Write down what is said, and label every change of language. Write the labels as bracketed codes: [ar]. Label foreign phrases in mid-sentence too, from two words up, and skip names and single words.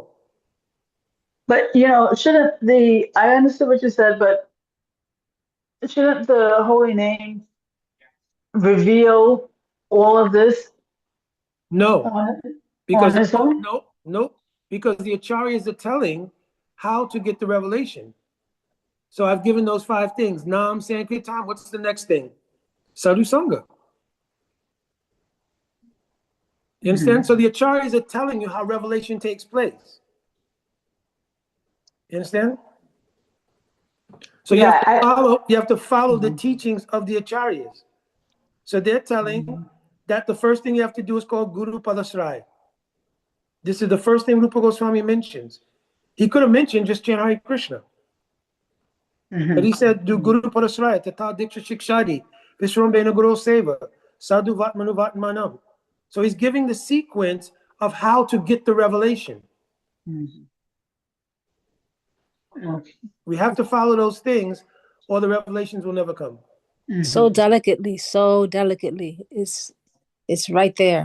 [en] But, I understood what you said, but shouldn't the Holy Name reveal all of this? No, because on its own? no. because the acharyas are telling how to get the revelation. So I've given those 5 things. Nam, Sankirtan, what's the next thing? Sadhu-saṅga. You understand? So the acharyas are telling you how revelation takes place. You understand? So you have to follow the teachings of the acharyas. So they're telling that the first thing you have to do is called [sa] Guru Padasraya. [en] This is the first thing Rupa Goswami mentions. He could have mentioned just chant Hare Krishna. But he said, do [sa] Guru Padasraya, Tata Diksha Shikshadi, Vishrambena Guru Seva, Sadhu Vatmanu Vatmanam. [en] So he's giving the sequence of how to get the revelation. We have to follow those things or the revelations will never come. So delicately. It's right there.